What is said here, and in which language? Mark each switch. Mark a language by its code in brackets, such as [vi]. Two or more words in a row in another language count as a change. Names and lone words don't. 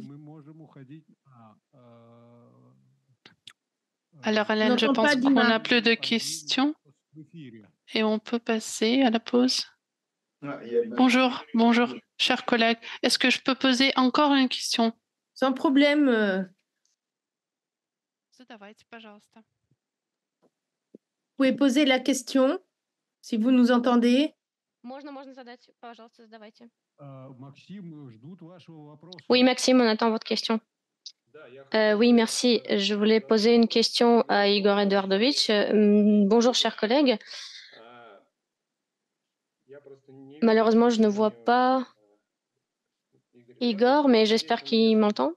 [fr] Alors, on Hélène, je n'entend pense pas qu'on Dina. n'a plus de questions et on peut passer à la pause. Bonjour, bonjour, chers collègues. Est-ce que je peux poser encore une question? Sans problème. [ru] Задавайте, пожалуйста. [fr] Vous pouvez poser la question si vous nous entendez. [ru] Можно задать, пожалуйста, задавайте. [fr] Oui, Maxime, on attend votre question. Oui, merci. Je voulais poser une question à Igor Eduardovitch. Bonjour, chers collègues. Malheureusement, je ne vois pas Igor, mais j'espère qu'il m'entend.